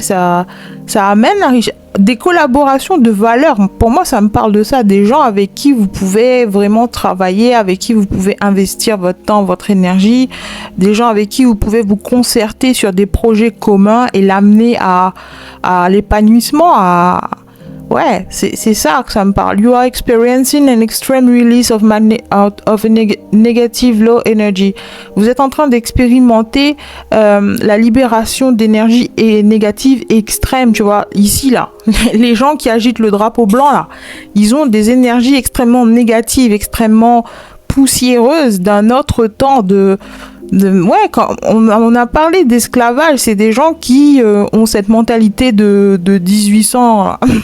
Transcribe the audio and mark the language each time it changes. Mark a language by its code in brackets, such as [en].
[fr] Ça amène la richesse. Des collaborations de valeur, pour moi ça me parle de ça, des gens avec qui vous pouvez vraiment travailler, avec qui vous pouvez investir votre temps, votre énergie, des gens avec qui vous pouvez vous concerter sur des projets communs et l'amener à l'épanouissement, ouais, c'est ça que ça me parle. [en] You are experiencing an extreme release of a negative low energy. [fr] Vous êtes en train d'expérimenter la libération d'énergie négative extrême, tu vois. Ici, là, les gens qui agitent le drapeau blanc, là, ils ont des énergies extrêmement négatives, extrêmement poussiéreuses d'un autre temps ouais, quand on a parlé d'esclavage, c'est des gens qui ont cette mentalité de 1800 là.